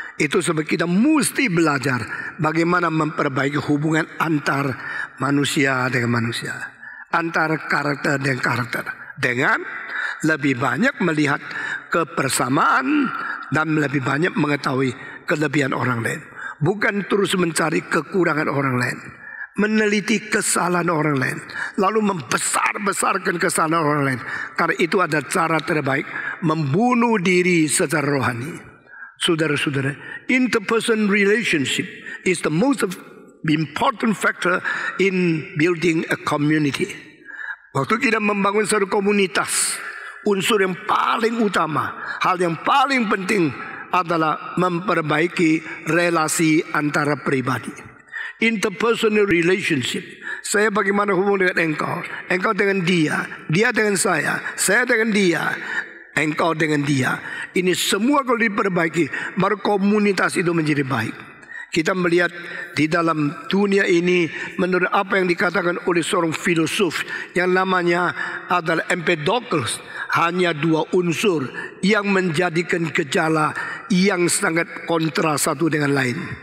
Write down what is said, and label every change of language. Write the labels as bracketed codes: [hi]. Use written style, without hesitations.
[id] Itu sebab kita mesti belajar bagaimana memperbaiki hubungan antar manusia dengan manusia, antar karakter dengan karakter, dengan lebih banyak melihat kebersamaan dan lebih banyak mengetahui kelebihan orang lain, bukan terus mencari kekurangan orang lain, meneliti kesalahan orang lain, lalu membesar-besarkan kesalahan orang lain, karena itu adalah cara terbaik membunuh diri secara rohani. [en] Saudara-saudara, interpersonal relationship is the most important factor in building a community. [id] Waktu kita membangun satu komunitas, unsur yang paling utama, hal yang paling penting adalah memperbaiki relasi antara pribadi. [en] Interpersonal relationship. [id] Saya bagaimana hubungan dengan engkau dengan dia dengan saya dengan dia, engkau dengan dia. Ini semua kalau diperbaiki, baru komunitas itu menjadi baik. Kita melihat di dalam dunia ini, menurut apa yang dikatakan oleh seorang filosof yang namanya adalah Empedocles, hanya 2 unsur yang menjadikan gejala yang sangat kontra satu dengan lain.